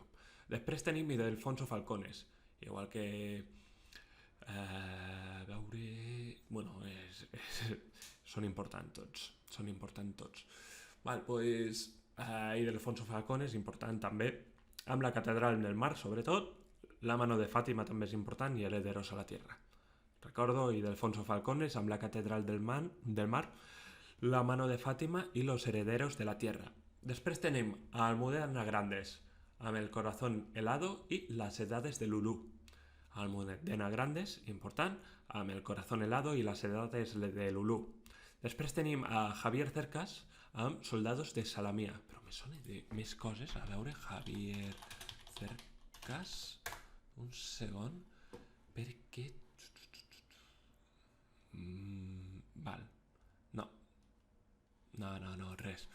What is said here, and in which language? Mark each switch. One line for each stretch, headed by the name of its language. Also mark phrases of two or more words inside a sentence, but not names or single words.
Catalan: Després tenim Ildefonso Falcones, igual que són importants tots. Val, doncs Ildefonso Falcones, important també, amb la Catedral del Mar, sobretot, La mano de Fátima també és important, i Herederos a la Tierra. Recordo Ildefonso Falcones amb la Catedral del Mar, La mano de Fátima i Los herederos de la Tierra. Després tenim a Almudena Grandes amb El corazón helado i Las edades de Lulú. Almudena Grandes, important, amb El corazón helado i Las edades de Lulú. Després tenim a Javier Cercas amb Soldados de Salamia. Però me sona de més coses, a veure, Javier Cercas, un segon, perquè... Val, no, res.